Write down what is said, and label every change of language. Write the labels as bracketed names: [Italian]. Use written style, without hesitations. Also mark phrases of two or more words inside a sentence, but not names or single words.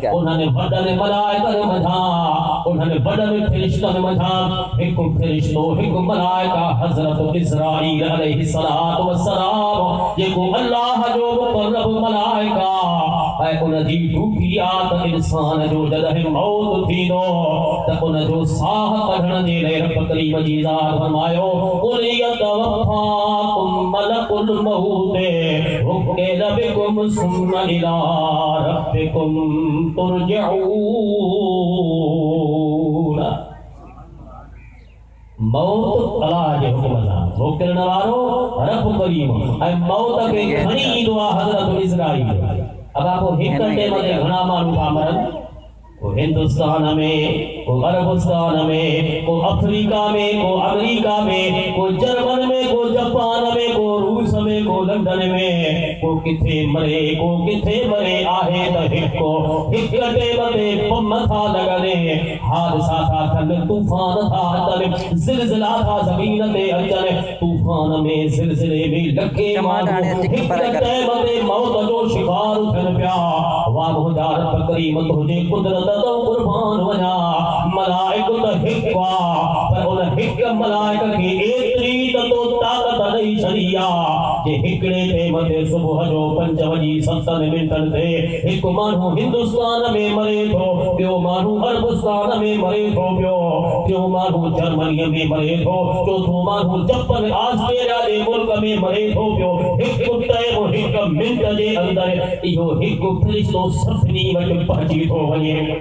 [Sindhi] उन्हनि वॾनि मलाइकनि मथां उन्हनि वॾनि फ़रिश्तनि मथां हिकु फ़रिश्तो हिकु मलाइका हज़रत इस्राईल अलैहिस्सलातु वस्सलाम जेको अल्लाह जो मुक़र्रब मलाइका ऐं उन जी ड्यूटी आहे त इंसान जो जॾहिं मौत थींदो त उन जो साह कढण जे लाइ रब करीम जी ज़ात फरमायो [Arabic] قُلْ يَتَوَفَّاكُمْ مَلَكُ الْمَوْتِ وُكِّلَ بِكُمْ ثُمَّ إِلَى رَبِّكُمْ تُرْجَعُونَ. [Sindhi] मौत अल्लाह जे हुक्म सां रोकण वारो रब करीम ऐं मौत खे खणी ईंदो आहे हज़रत इस्राईल। अब आप हिकु टेम ते घणा माण्हू था मरनि को हिंदुस्तान में, को अरबस्तान में, को अफ्रीका में, को अमेरिका में, को जर्मन में, को जापान में, को रूस में, को लंदन में, को किथे मरे, को किथे मरे आहे त हिको हिकटे मते पम था लगने हादसा था थन तूफान था अचन ज़िलज़िला था ज़मीन ते अचन तूफान में ज़िलज़िले में लखे माण्हू हिकटे मते मौत जो शिकार थियन पिया वाह मुंहिंजा रब करीम तुंहिंजे कुदरत तो कुर्बान वञा मलाइक त हिकु आहे पर उन हिक मलाइक खे एतिरी त तो ताक़त ॾेई छॾी आहे जे हिकिड़े ते मथे सुबुह जो 5:07 ते हिकु माण्हू हिंदुस्तान में मरे थो ॿियो माण्हू अरबस्तान में मरे थो ॿियो माण्हू जर्मनीअ में मरे थो चोथों माण्हू जापान ऑस्ट्रेलिया जे मुल्क में मरे थो पियो हिकु टाइम हिकु मिंट जे अंदर इहो हिकु फ़रिश्तो सभिनी वटि पहुची थो वञे